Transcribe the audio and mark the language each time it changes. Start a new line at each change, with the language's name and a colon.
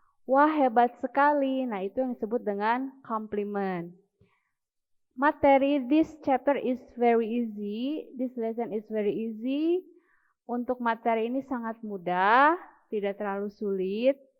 Indonesian: Wah, hebat sekali. Nah, itu yang disebut dengan compliment.
English: Materi this chapter is very easy. This lesson is very easy.
Indonesian: Untuk materi ini sangat mudah, tidak terlalu sulit.